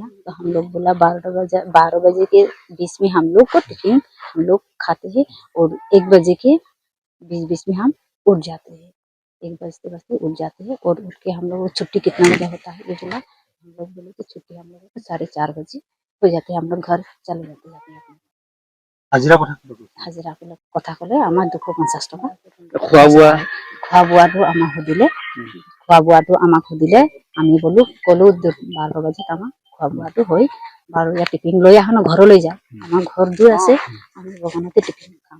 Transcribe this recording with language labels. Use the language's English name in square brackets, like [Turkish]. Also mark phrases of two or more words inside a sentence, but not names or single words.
[Hindi] तो हम लोग बोला 12 बजे के बीच में हम लोग को टिफिन हम लोग खाते हैं और 1 बजे के बीच में हम उठ जाते हैं, 1 बजते उठ जाते हैं। और उठ के हम लोग छुट्टी कितना बजे होता है ये बोला। हम लोग बोले कि छुट्टी हम लोग को 4:30 बजे हो जाते हैं, हम लोग घर चले जाते हैं अपने। [Assamese] हाजिरा কথা কলে আমাৰ 250 টকা। খোৱা বোৱাটো আমাক সুধিলে, আমি কলো 12 বজাত আমাৰ খোৱা বোৱাটো হয়। 12 বজাত টিফিন লৈ আহো ন, ঘৰলৈ যাওঁ। আমাৰ ঘৰ দূৰ আছে, আমি বাগানতে টিফিন খাওঁ।